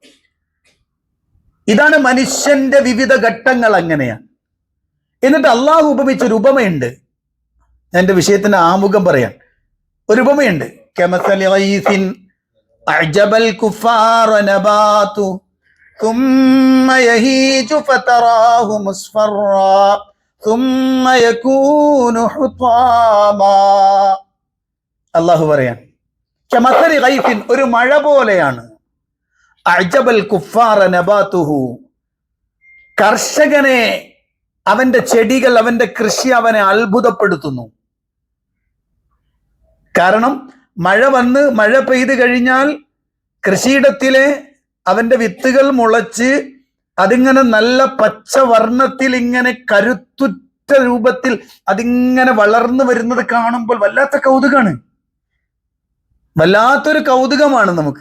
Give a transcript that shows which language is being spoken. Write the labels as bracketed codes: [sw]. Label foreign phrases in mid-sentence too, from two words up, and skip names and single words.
[ml] ഇതാണ് മനുഷ്യന്റെ വിവിധ ഘട്ടങ്ങൾ. അങ്ങനെയാണ്. എന്നിട്ട് അള്ളാഹു ഉപമിച്ചൊരു ഉപമയുണ്ട്. ഞാൻ എന്റെ വിഷയത്തിന്റെ ആമുഖം പറയാൻ ഒരു ഉപമയുണ്ട്. [ar] كمثل غيث أعجب الكفار نباته ثم يهيج فتراه مصفرا ثم يكون حطاما. [ml] അള്ളാഹു പറയാൻ, [ar] كمثل غيث, [ml] ഒരു മഴ പോലെയാണ്. [ar] أعجب الكفار نباته, [ml] കർഷകനെ, അവന്റെ ചെടികൾ, അവന്റെ കൃഷി അവനെ അത്ഭുതപ്പെടുത്തുന്നു. കാരണം മഴ പെയ്തു കഴിഞ്ഞാൽ കൃഷിയിടത്തിലെ അവന്റെ വിത്തുകൾ മുളച്ച് അതിങ്ങനെ നല്ല പച്ച വർണ്ണത്തിൽ, ഇങ്ങനെ കരുത്തുറ്റ രൂപത്തിൽ അതിങ്ങനെ വളർന്നു വരുന്നത് കാണുമ്പോൾ വല്ലാത്ത കൗതുകമാണ്, വല്ലാത്തൊരു കൗതുകമാണ് നമുക്ക്.